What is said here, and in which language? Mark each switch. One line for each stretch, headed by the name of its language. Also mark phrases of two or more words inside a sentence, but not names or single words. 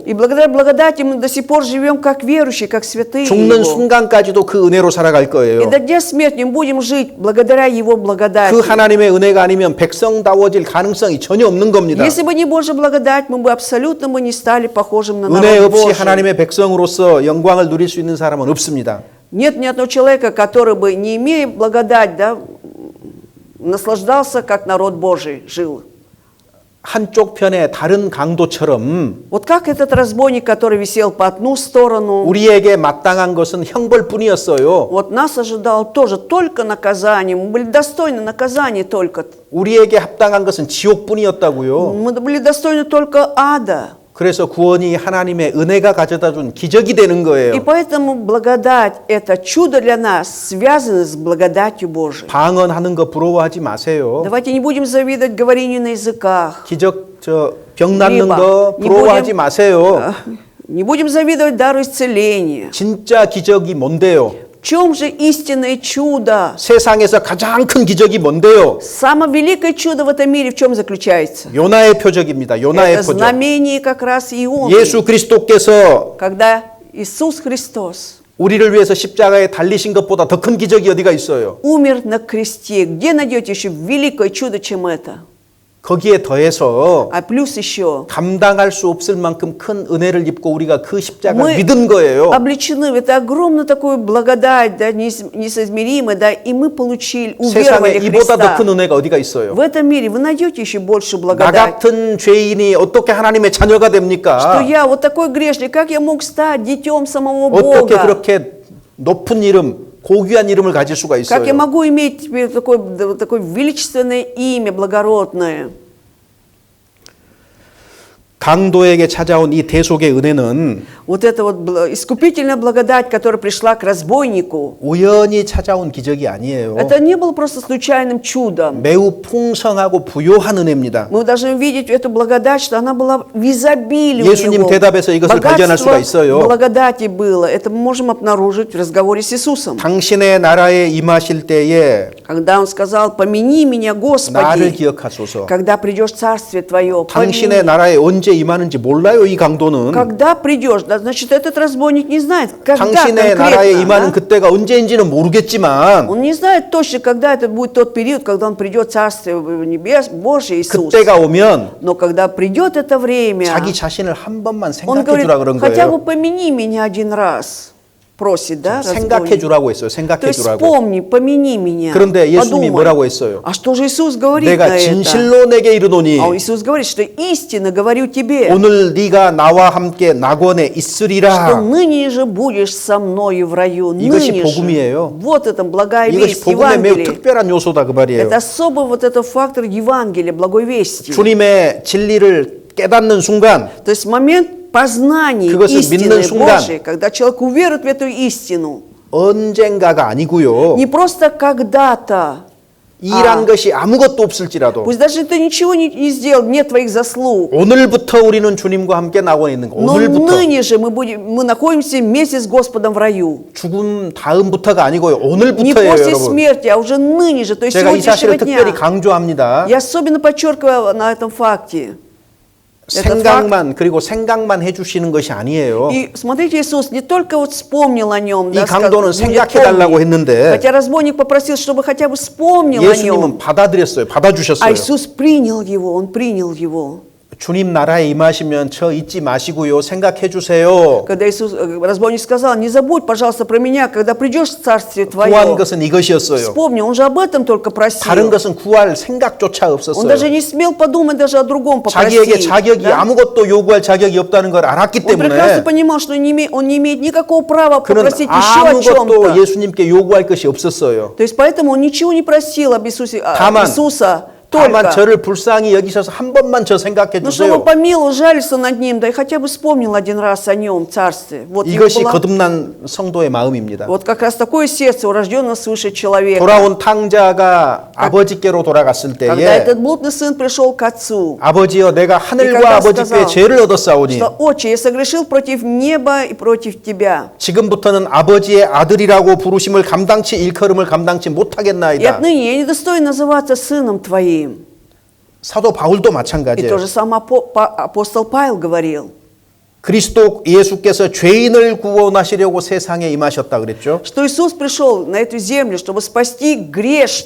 Russian: И благодаря благодати мы до сих пор живем как верующие, как святые
Korean: 죽는
Russian: Его.
Korean: 순간까지도 그 은혜로 살아갈
Russian: И
Korean: 거예요.
Russian: до дня смерти мы будем жить благодаря Его благодати.
Korean: 그 하나님의 은혜가 아니면 백성다워질 가능성이 전혀 없는 겁니다.
Russian: Если бы не Божья благодать, мы бы абсолютно не стали похожим на
Korean: 은혜
Russian: народ
Korean: 없이
Russian: Божий.
Korean: 하나님의 백성으로서 영광을 누릴 수 있는 사람은 없습니다.
Russian: Нет ни одного человека, который бы, не имея благодать, да, наслаждался, как народ Божий жил.
Korean: 한쪽 편에 다른 강도처럼
Russian: Вот как этот разбойник, который висел по одну сторону,
Korean: 우리에게 마땅한 것은 형벌뿐이었어요.
Russian: вот нас ожидало тоже только наказание. Мы были достойны наказания только.
Korean: 우리에게 합당한 것은 지옥뿐이었다고요.
Russian: Мы были достойны только ада.
Korean: 그래서 구원이 하나님의 은혜가 가져다 준 기적이 되는
Russian: И
Korean: 거예요.
Russian: поэтому благодать, это чудо для нас, связано с благодатью Божией.
Korean: 방언하는 거 부러워하지 마세요.
Russian: Давайте не будем завидовать говорению на языках.
Korean: 기적 병 낫는
Russian: Либо
Korean: 거
Russian: не
Korean: 부러워하지
Russian: будем,
Korean: 마세요.
Russian: Не будем завидовать дару исцеления.
Korean: 진짜 기적이 뭔데요?
Russian: В чем же истинное чудо?
Korean: 세상에서 가장 큰 기적이 뭔데요?
Russian: Самое великое чудо в этом мире в чем заключается?
Korean: 요나의 표적입니다. 요나의
Russian: Это
Korean: 표적.
Russian: знамение как раз Ионы.
Korean: 예수 그리스도께서
Russian: Когда Иисус Христос
Korean: 우리를 위해서 십자가에 달리신 것보다 더 큰 기적이 어디가 있어요?
Russian: умер на кресте, где найдете еще великое чудо, чем это?
Korean: 거기에 더해서
Russian: А плюс еще
Korean: 감당할 수 없을 만큼 큰 은혜를 입고 우리가 그 십자가를
Russian: мы
Korean: 믿은 거예요.
Russian: облечены в это огромную такую благодать, да, несоизмеримую, да, и мы получили,
Korean: 세상에
Russian: уверовали в
Korean: 이보다 더
Russian: Христа.
Korean: 큰 은혜가 어디가 있어요?
Russian: В этом мире вы найдете еще больше
Korean: 나
Russian: благодать.
Korean: 같은 죄인이 어떻게 하나님의 자녀가
Russian: Что
Korean: 됩니까?
Russian: я вот такой грешник, как я мог стать детем самого
Korean: 어떻게
Russian: Бога?
Korean: 그렇게 높은 이름, 고귀한 이름을 가질 수가
Russian: Как я
Korean: 있어요?
Russian: могу иметь теперь такое величественное имя, благородное?
Korean: 강도에게 찾아온 이 대속의 은혜는
Russian: Вот эта вот искупительная благодать, которая пришла к разбойнику,
Korean: 우연히 찾아온 기적이 아니에요.
Russian: это не было просто случайным чудом.
Korean: 매우 풍성하고 부요한 은혜입니다.
Russian: Мы должны видеть эту благодать, что она была в изобилии у
Korean: 예수님
Russian: него.
Korean: 대답에서 이것을 발견할 수가
Russian: Богатство
Korean: 있어요.
Russian: благодати было. Это мы можем обнаружить в разговоре с Иисусом.
Korean: 당신의 나라에 임하실 때에
Russian: Когда Он сказал: «Помяни меня,
Korean: 나를
Russian: Господи,
Korean: 기억하소서.
Russian: когда придешь в Царствие Твое».
Korean: 당신의
Russian: Помяни.
Korean: 나라에 언제 임하는지 몰라요, 이 강도는.
Russian: Когда придешь, да, значит, этот разбойник не знает, когда
Korean: 당신의 나라에
Russian: конкретно.
Korean: 임하는
Russian: Да?
Korean: 그때가 언제인지는 모르겠지만
Russian: Он не знает точно, когда это будет тот период, когда он придет в Царствие небес, Божие Иисус.
Korean: 그때가 오면
Russian: Но когда придет это время,
Korean: 자기 자신을 한 번만
Russian: он
Korean: 생각해
Russian: говорит:
Korean: 주라 그런
Russian: хотя бы
Korean: 거예요.
Russian: помяни меня один раз. Просит, да,
Korean: 생각해
Russian: разбойник.
Korean: 주라고 했어요.
Russian: То
Korean: 생각해
Russian: есть
Korean: 주라고.
Russian: вспомни, помяни меня.
Korean: 그런데 예수님이
Russian: подумай.
Korean: 뭐라고 했어요?
Russian: А что же Иисус говорит
Korean: 내가
Russian: на это?
Korean: 진실로 내게 이르노니
Russian: А Иисус говорит, что истинно говорю тебе,
Korean: 오늘 네가 나와 함께 낙원에
Russian: что
Korean: 있으리라.
Russian: ныне же будешь со мною в раю.
Korean: 이것이
Russian: Ныне же.
Korean: 복음이에요.
Russian: Вот это благая
Korean: 이것이
Russian: весть,
Korean: 복음의 매우
Russian: Евангелие.
Korean: 특별한 요소다 그 말이에요.
Russian: Это особый вот этот фактор Евангелия, благой вести.
Korean: 주님의 진리를 깨닫는 순간
Russian: То есть момент познания
Korean: 그것을
Russian: истины
Korean: 믿는 순간
Russian: Божией, когда человек уверует в эту истину,
Korean: 언젠가가 아니고요.
Russian: не просто когда-то,
Korean: 일한 것이 아무것도 없을지라도
Russian: пусть даже ты ничего не сделал, нет твоих заслуг,
Korean: 오늘부터 우리는 주님과 함께 낙원에 있는 거.
Russian: но
Korean: 오늘부터
Russian: ныне же мы находимся вместе с Господом в раю.
Korean: 죽음 다음부터가 아니고요.
Russian: Не
Korean: 오늘부터예요,
Russian: после
Korean: 여러분.
Russian: смерти, а уже ныне же, то есть
Korean: 제가 이
Russian: сегодняшнего
Korean: 사실을 특별히
Russian: дня.
Korean: 강조합니다.
Russian: Я особенно подчеркиваю на этом факте. этот факт.
Korean: 생각만 그리고 생각만 해주시는 것이 아니에요.
Russian: И смотрите, Иисус не только вот вспомнил о нем,
Korean: 이
Russian: да,
Korean: 강도는
Russian: будет
Korean: 생각해달라고
Russian: помнить.
Korean: 했는데
Russian: Хотя разбойник попросил, чтобы хотя бы вспомнил о нем.
Korean: 예수님은 받아들였어요.
Russian: А
Korean: 받아주셨어요.
Russian: Иисус принял его, Он принял его.
Korean: 주님 나라에 임하시면 저 잊지 마시고요. 생각해 주세요.
Russian: Когда Иисус, разбойник сказал, не забудь, пожалуйста, про меня, когда придешь в Царствие
Korean: 구한
Russian: Твое.
Korean: 것은 이것이었어요.
Russian: Вспомни, он же об этом только
Korean: 다른
Russian: просил.
Korean: 것은 구할 생각조차
Russian: Он
Korean: 없었어요.
Russian: даже не смел подумать даже о другом
Korean: 자기에게
Russian: попросить.
Korean: 자격이
Russian: да?
Korean: 아무것도 요구할 자격이 없다는 걸 알았기
Russian: Он прекрасно
Korean: 때문에
Russian: понимал, что он не имеет никакого права
Korean: 그는
Russian: попросить еще о
Korean: 아무것도
Russian: чем-то.
Korean: 예수님께 요구할 것이 없었어요.
Russian: То есть поэтому он ничего не просил об Иисусе,
Korean: 다만,
Russian: Иисуса,
Korean: 다만
Russian: только.
Korean: 저를 불쌍히 여기셔서 한 번만 저 생각해
Russian: Ну, чтобы
Korean: 주세요.
Russian: помиловал, жалился над ним, да и хотя бы вспомнил один раз о нем, царстве. Вот, у него
Korean: 이것이
Russian: была-
Korean: 거듭난 성도의 마음입니다.
Russian: вот как раз такое сердце у рожденного свыше человека.
Korean: 돌아온 탕자가 아버지께로 돌아갔을
Russian: Когда
Korean: 때에
Russian: этот блудный сын пришел к отцу,
Korean: 아버지여 내가
Russian: И
Korean: 하늘과
Russian: когда
Korean: 아버지께
Russian: сказал,
Korean: 죄를 얻었사오니
Russian: что «Отче, я согрешил против неба и против тебя,
Korean: 지금부터는 아버지의 아들이라고 부르심을 감당치 일컬음을 감당치
Russian: и
Korean: 못하겠나이다.
Russian: отныне я не достоин называться сыном твоим».
Korean: 사도 바울도
Russian: И
Korean: 마찬가지예요.
Russian: то же самое апостол Павел говорил,
Korean: 그리스도 예수께서 죄인을 구원하시려고 세상에 임하셨다 그랬죠.
Russian: что Иисус пришел на эту землю, чтобы спасти грешных,